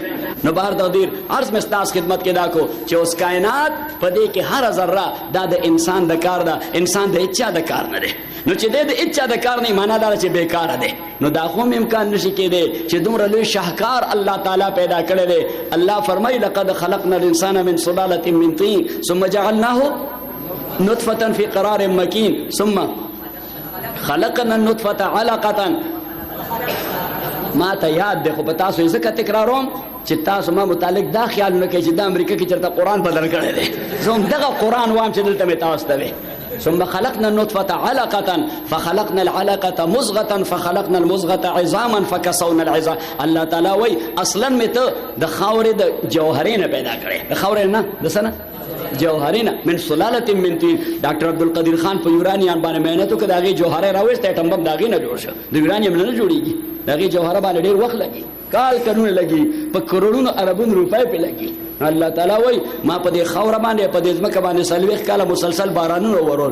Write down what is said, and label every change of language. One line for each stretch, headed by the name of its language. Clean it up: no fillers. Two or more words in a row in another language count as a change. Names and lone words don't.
Pashto: نو بهر تقدیر عرض مې ستاسو خدمت کې دا کو چې اوس کائنات په دې کې هره ذره دا د انسان د کار ده. انسان د هېچ چا د کار نه دی. نو چې دی د هېچ چا د کار نه معنا دا ده چې بېکاره دی. نو دا خو هم امکان نشي کېدی چې دومره لوی شاهکار الله تعالی پیدا کړی دی. الله فرمایي
Arabic: لقد خلقنا الانسان من سلالة من طين ثم جعلناه نطفة في قرار مكين ثم خلقنا النطفة علقة.
Pashto: ما ته یاد دی خو په تاسو یې ځکه تکراروم چې تاسو ما متعلق دا خیال نه کوئ چې د امریکا کې چېرته قرآن بدل کړی دی. زه هم دغه قرآن وایم چې دلته مې تاسو ته وی.
Arabic: ثم خلقنا النطفة علقة فخلقنا العلقة مزغة فخلقنا المزغة عظاما فكسونا العظام.
Pashto: الله تعالی وایي اصلا مې ته د خاورې د جوهرې نه پیدا کړی. د خاورې نه د څه نه جوهرینه
Arabic: من سلالة من طين.
Pashto: ډاکټر عبدالقدیر خان په یورانیم باندې محنت وکړ. د هغې جوهرې راویسته اټم بم د هغې نه جوړ شه. د یورانیم نه جوړېږي. د هغې جوهره باندې ډېر وخت لګي کال کلونه لګي په کروڑونو اربونو روپۍ پې لګي. الله تعالی وایي ما په دې خاوره باندې په دې ځمکه باندې 40 کاله مسلسل بارانونه ورول.